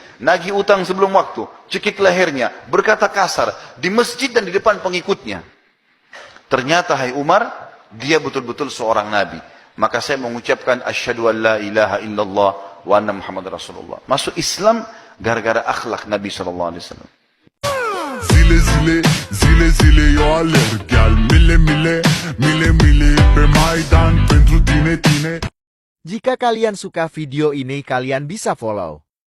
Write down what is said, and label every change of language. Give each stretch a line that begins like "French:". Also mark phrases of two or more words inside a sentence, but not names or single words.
Indonesian: Nagih utang sebelum waktu, cekik lehernya, berkata kasar, di masjid dan di depan pengikutnya. Ternyata hai Umar, dia betul-betul seorang Nabi. Maka saya mengucapkan
Arabic: أشهد أن لا إله إلا الله وأن محمد رسول الله.
Indonesian: Masuk Islam gara-gara akhlak Nabi SAW.
Romanian: Zile zile, zile zile eu alerg al mile mile, mile mile pe Maidan pentru tine tine.
Indonesian: Jika kalian suka video ini, kalian bisa follow